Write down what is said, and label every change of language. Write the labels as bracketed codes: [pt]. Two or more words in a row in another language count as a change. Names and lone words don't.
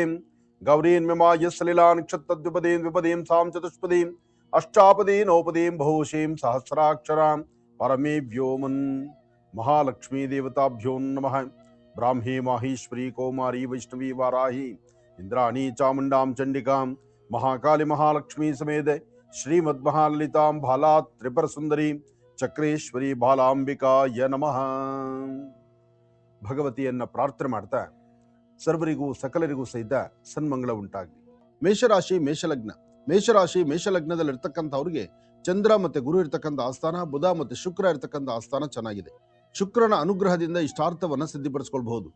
[sa] गौरीन्ममाय सलिलानिक्षत्तद्विपदीं द्विपदीं सां चतुष्पदीं अष्टापदीं नवपदीं बहुशीं सहस्राक्षरां परमे व्योमन् महालक्ष्मी देवताभ्यो नमः। ब्राह्मी माहेश्वरी कौमारी वैष्णवी वाराही इंद्राणी चामुंडां चंडिकां महाकाली महालक्ष्मी समेत श्रीमद्महाललितां भाला त्रिपुर सुंदरी चक्रेश्वरी ಬಾಲಾಂಬಿಕಾಯ ನಮಃ. [kn] ಭಗವತಿಯನ್ನ ಪ್ರಾರ್ಥನೆ ಮಾಡ್ತಾ ಸರ್ವರಿಗೂ ಸಕಲರಿಗೂ ಸಹಿತ ಸನ್ಮಂಗಳ ಉಂಟಾಗಲಿ. ಮೇಷರಾಶಿ ಮೇಷಲಗ್ನ. ಮೇಷಲಗ್ನದಲ್ಲಿರ್ತಕ್ಕಂಥವ್ರಿಗೆ ಚಂದ್ರ ಮತ್ತೆ ಗುರು ಇರ್ತಕ್ಕಂಥ ಆಸ್ಥಾನ, ಬುಧ ಮತ್ತೆ ಶುಕ್ರ ಇರ್ತಕ್ಕಂಥ ಆಸ್ಥಾನ ಚೆನ್ನಾಗಿದೆ. ಶುಕ್ರನ ಅನುಗ್ರಹದಿಂದ ಇಷ್ಟಾರ್ಥವನ್ನ ಸಿದ್ಧಿಪಡಿಸ್ಕೊಳ್ಬಹುದು.